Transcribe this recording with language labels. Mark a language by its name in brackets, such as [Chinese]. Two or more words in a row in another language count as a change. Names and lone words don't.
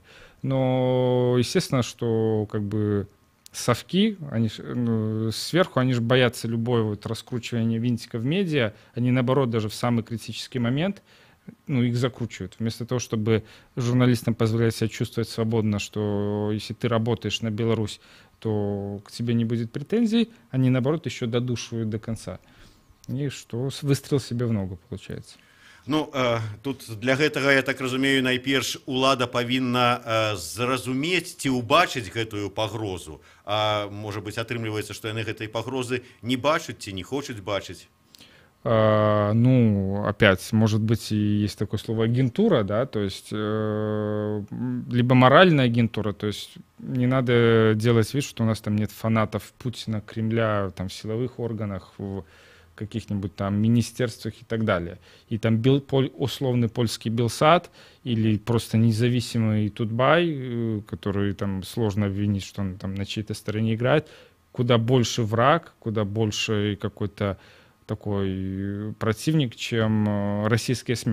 [Russian] Но естественно, что как бы совки, они сверху, они же боятся любое вот раскручивания винтика в медиа, они наоборот даже в самый критический момент, ну, их закручивают. Вместо того, чтобы журналистам позволять себя чувствовать свободно, что если ты работаешь на Беларусь, то к тебе не будет претензий, они, наоборот, еще додушивают до конца. И что выстрел себе в ногу, получается. [Belarusian] Ну, тут для гэтага, я так разумею, найперш улада павінна зразумець ці ўбачыць гэтую пагрозу. А можа быць, атрымліваецца, што яны гэтай пагрозы не бачаць ці не хочуць бачыць? [Russian] Ну, опять, может быть, и есть такое слово агентура, да, то есть либо моральная агентура, то есть не надо делать вид, что у нас там нет фанатов Путина, Кремля, там в силовых органах, в каких-нибудь там министерствах и так далее. И там условный польский Белсат или просто независимый Тутбай, который там сложно обвинить, что он там на чьей-то стороне играет, куда больше враг, куда больше какой-то такой противник, чем российские СМИ.